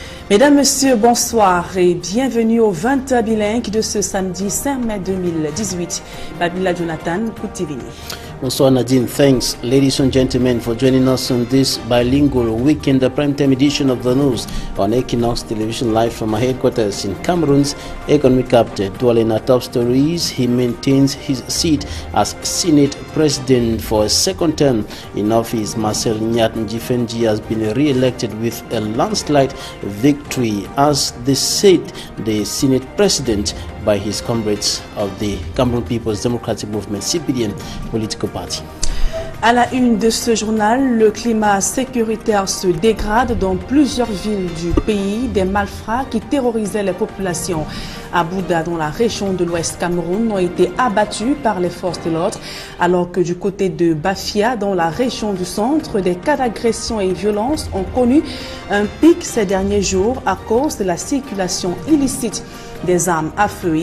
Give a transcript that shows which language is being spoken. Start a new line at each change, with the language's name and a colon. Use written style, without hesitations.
French: Mesdames, Messieurs, bonsoir et bienvenue au 20 bilingue de ce samedi 5 mai 2018. Babila Jonathan, Koutivini. Bonsoir
English: Nadine, thanks ladies and gentlemen for joining us on this bilingual weekend, the primetime edition of the news on Equinox Television live from our headquarters in Cameroon's economic capital. Dwelling our top stories, he maintains his seat as Senate President for a second term in office. Marcel Nyat Njifenji has been re-elected with a landslide victory as the Senate President by his comrades of the Cameroon People's Democratic Movement, CPDM political party.
French: À la une de ce journal, le climat sécuritaire se dégrade dans plusieurs villes du pays. Des malfrats qui terrorisaient les populations à Bouda, dans la région de l'Ouest Cameroun, ont été abattus par les forces de l'ordre, alors que du côté de Bafia, dans la région du centre, des cas d'agression et violence ont connu un pic ces derniers jours à cause de la circulation illicite des armes à feu.